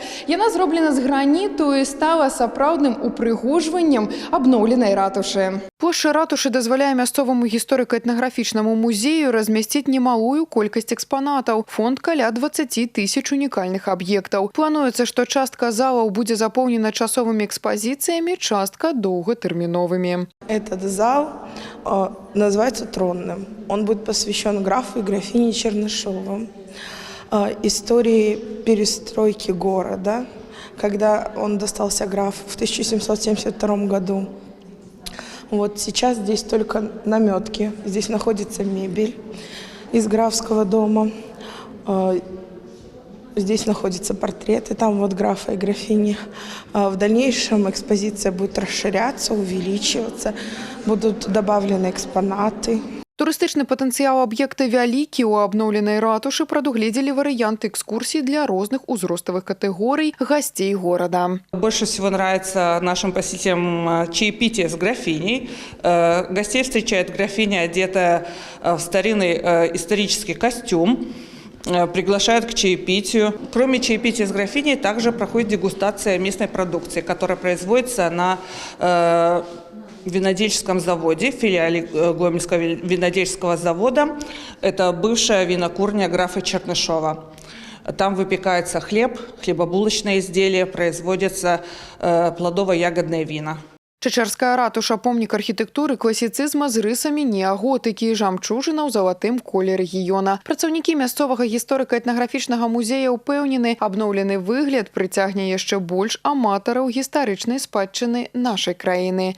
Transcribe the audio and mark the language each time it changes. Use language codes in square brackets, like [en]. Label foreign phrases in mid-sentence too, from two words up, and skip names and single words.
[be] Яна зроблена з граніту і стала сапраўдным упрыгожваннем абноўленай ратушы. Плошча ратушы дазваляе мясцоваму гісторыка-этнаграфічнаму музею размясціць немалую колькасць экспанатаў. Фонд каля 20 тысяч унікальных аб'ектаў. Плануецца, што частка залаў будзе запоўнена часовымі экспазіцыямі, частка доўгатэрміновымі. [ru] Этот зал называется тронным. Он будет посвящен графу и графине Чернышовым. Истории перестройки города, когда он достался графу в 1772 году. Вот сейчас здесь только наметки, здесь находится мебель из графского дома, здесь находятся портреты, там вот графа и графини. В дальнейшем экспозиция будет расширяться, увеличиваться, будут добавлены экспонаты. [be] Турыстычны патэнцыял аб'екта вялікі. У абноўленай ратушы прадугледзелі варыянты экскурсій для розных узроставых катэгорый [ru] гостей города. Больше всего нравится нашим посетителям чаепитие с графиней. Гостей встречает графиня, одетая в старинный исторический костюм. Приглашают к чаепитию. Кроме чаепития с графиней, также проходит дегустация местной продукции, которая производится на винодельческом заводе, филиале Гомельского винодельческого завода. Это бывшая винокурня графа Чернышова. Там выпекается хлеб, хлебобулочные изделия, производятся плодово-ягодные вина. [be] Чачэрская ратуша – помнік архітэктуры класіцызма з рысамі неаготыкі, жамчужына ў залатым коле рэгіёна. Працаўнікі мясцовага гісторыка-этнаграфічнага музея ўпэўнены, абноўлены выгляд прыцягне яшчэ больш аматараў гістарычнай спадчыны нашай краіны.